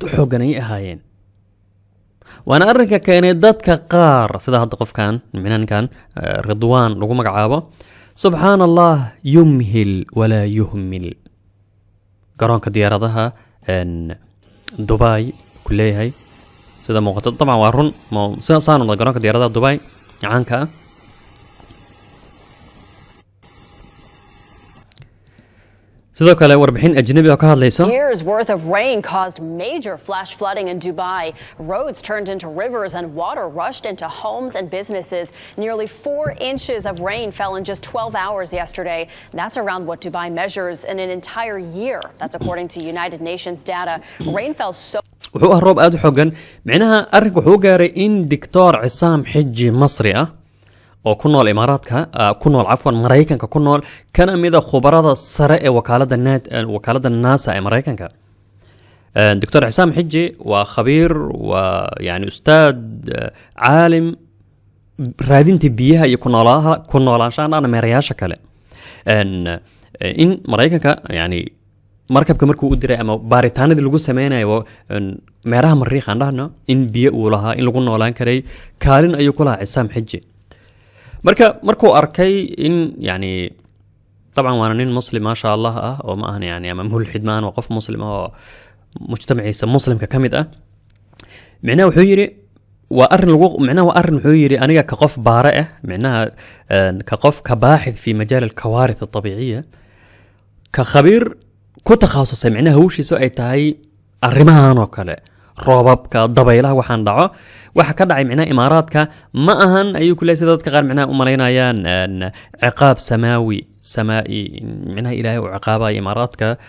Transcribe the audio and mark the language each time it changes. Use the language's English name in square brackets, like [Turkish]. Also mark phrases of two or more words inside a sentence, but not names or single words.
[Somali] xoogan ayay ahaayeen waana arrinka keenay dadka qaar sida hadda qofkan minankan ridwaan lagu magacaabo [Arabic] سبحان الله يمهل ولا يهمل [Somali] garoonka diyaaradaha dubai ku leeyahay sida muuqato dabcan waa run saanu garoonka diyaaradaha dubai caanka ah sidoo kale warbixin ajnabi oo ka hadlayso [English] years worth of rain caused major flash flooding in Dubai. Roads turned into rivers and water rushed into homes and businesses. Nearly 4 inches of rain fell in just 12 hours yesterday. That's around what Dubai measures in an entire year. That's according to United Nations data. Rain fell so [Somali] wuxuu ah roob aad u xogan micnaha arrinku wuxuu gaaray in Dr. Cisaam Xiji Masri ah oo ku nool imaaraadka ku nool cafwan mareykanka ku nool kana mid ah khubarada sare ee wakaalada NASA ee mareykanka Dr. Cisaam Xiji waa khabiir waa yani ustaad caalim raadinta biyaha iyo ku noolaanshaha meerayaasha kale in mareykanka yani markabka markuu u diray ama baaritaanadii lagu sameynayo meeraha mariikh aan dhahno in biyo uu lahaa in lagu noolaan karay kaalin ayuu ku lahaa Cisaam Xiji markuu arkay in yani [Arabic] طبعا وانا [Somali] nin muslim [Arabic] ما شاء الله [Somali] ah oo ma ahan yani ama mulxid maan waa qof muslim oo mujtamaciisa muslimka kamid ah macnaha wuxuu yiri waa arrin wuxuu yiri aniga ka qof baare ah macnaha ka qof ka baaxid [Arabic] في مجال الكوارث الطبيعية [Somali] ka khabiir ku takhasusay macnaha hawshiisu ay tahay arrimahan oo kale roobabka dabaylaha waxaan dhaco waxa ka dhacay macnaha imaaraadka ma ahan ayuu ku leeyahay dadka qaar macnaha u maleynayaan ciqaab samaawi macnaha ilaahay uu ciqaabay imaaraadka